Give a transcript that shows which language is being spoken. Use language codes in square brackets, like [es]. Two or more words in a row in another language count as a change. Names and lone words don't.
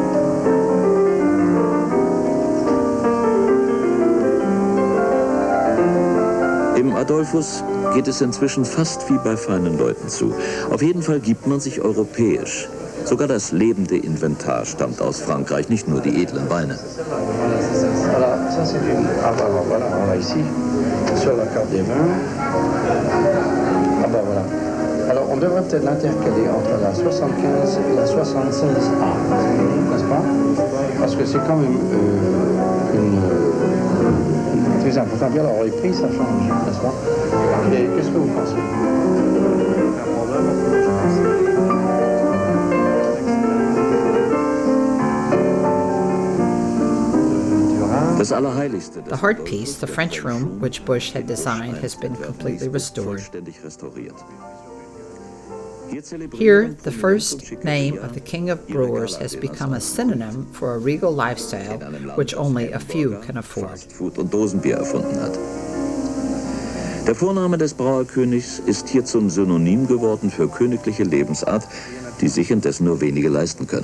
[de] Im Adolphus geht es inzwischen fast wie bei feinen Leuten zu. Auf jeden Fall gibt man sich europäisch. Sogar das lebende Inventar stammt aus Frankreich, nicht nur die edlen Weine. [fr] Alors, on devrait peut-être l'intercaler entre la 75 et la 76A, n'est-ce pas? Parce que c'est quand même très important. Bien, alors les prix, ça change, n'est-ce pas? Mais qu'est-ce que vous pensez? [en] The heart piece, the French room, which Busch had designed, has been completely restored. Here, the first name of the King of Brewers has become a synonym for a regal lifestyle which only a few can afford. [de] Der Vorname des Brauerkönigs ist hier zum Synonym geworden für königliche Lebensart, die sich indessen nur wenige leisten können.